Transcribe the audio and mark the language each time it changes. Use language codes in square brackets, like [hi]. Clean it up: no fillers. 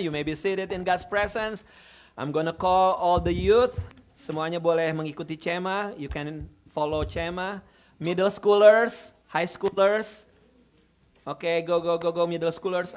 [en] You may be seated in God's presence. I'm gonna call all the youth. [id] Semuanya boleh mengikuti Cema. [en] You can follow Cema. Middle schoolers, high schoolers. Oke, go middle schoolers.